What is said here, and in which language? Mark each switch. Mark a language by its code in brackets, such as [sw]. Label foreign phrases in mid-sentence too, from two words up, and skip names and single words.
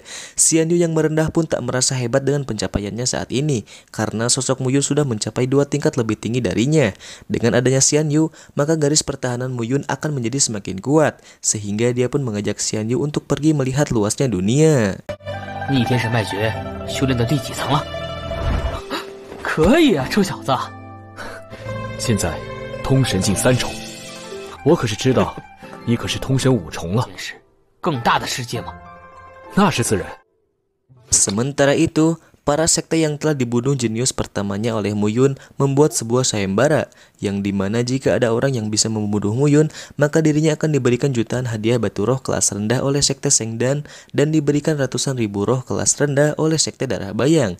[id] Xianyu yang merendah pun tak merasa hebat dengan pencapaiannya saat ini, karena sosok Muyun sudah mencapai 2 tingkat lebih tinggi darinya. Dengan adanya Xianyu, maka garis pertahanan Muyun akan menjadi semakin kuat, sehingga dia pun mengajak Xianyu untuk pergi melihat luasnya dunia. [zh] 逆天神脉诀修炼到第几层了？可以啊，臭小子！现在通神境3重，我可是知道，你可是通神5重了。真是更大的世界吗？那是自然。 [id] Sementara itu, para sekte yang telah dibunuh jenius pertamanya oleh Muyun membuat sebuah sayembara, yang dimana jika ada orang yang bisa membunuh Muyun, maka dirinya akan diberikan jutaan hadiah batu roh kelas rendah oleh sekte Sengdan, dan diberikan ratusan ribu roh kelas rendah oleh sekte darah bayang.